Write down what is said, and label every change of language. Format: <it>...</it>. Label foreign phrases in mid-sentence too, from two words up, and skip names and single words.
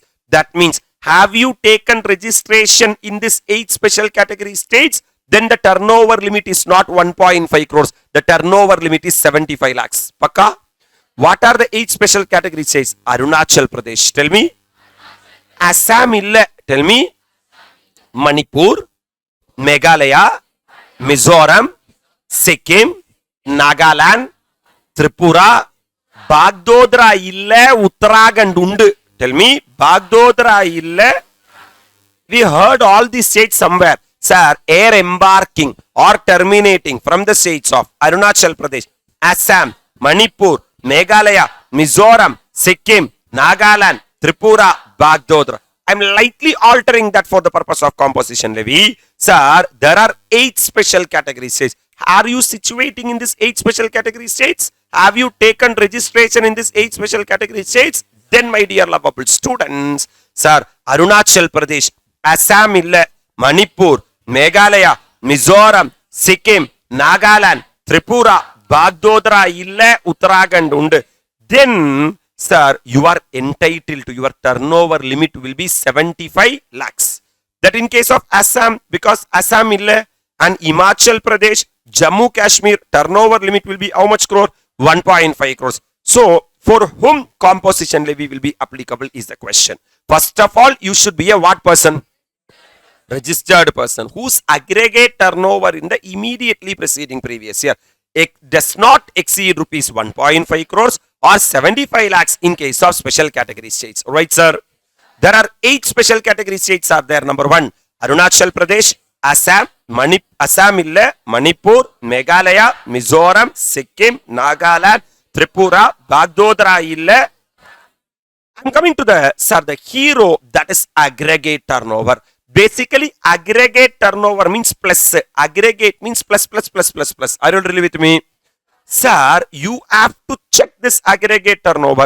<en>That means, have you taken registration in this 8 special category states? Then the turnover limit is not 1.5 crores. The turnover limit is 75 lakhs. Pakka? What are the 8 special category states? Arunachal Pradesh. Tell me. Assam illa. Tell me. Manipur, Meghalaya, Mizoram, Sikkim, Nagaland, Tripura, Bagdodra illa, Uttarakhand undu. Tell me, Bagdodra illa. We heard all these states somewhere. Sir, air embarking or terminating from the states of Arunachal Pradesh, Assam, Manipur, Meghalaya, Mizoram, Sikkim, Nagaland, Tripura, Bagdodra. I am lightly altering that for the purpose of composition levy. Sir, there are 8 special category states. Are you situating in this 8 special category states? Have you taken registration in this 8 special category states? Then, my dear lovable students, sir, Arunachal Pradesh, Assam illa, Manipur, Meghalaya, Mizoram, Sikkim, Nagaland, Tripura, Bagdodra illa, Uttarakhand undu. Then, sir, you are entitled to your turnover limit will be 75 lakhs. That in case of Assam, because Assam illa and Himachal Pradesh, Jammu Kashmir, turnover limit will be how much crore? 1.5 crores. So, for whom composition levy will be applicable is the question. First of all, you should be a what person? Registered person whose aggregate turnover in the immediately preceding previous year does not exceed rupees 1.5 crores or 75 lakhs in case of special category states. Right, sir? There are 8 special category states are there. Number 1, Arunachal Pradesh, Assam, illa, Manipur, Meghalaya, Mizoram, Sikkim, Nagaland, Tripura, Bagdodra illa. I'm coming to the hero, that is aggregate turnover. Basically, aggregate turnover means plus. Aggregate means plus. Are you really with me? Sir, you have to check this aggregate turnover.</en>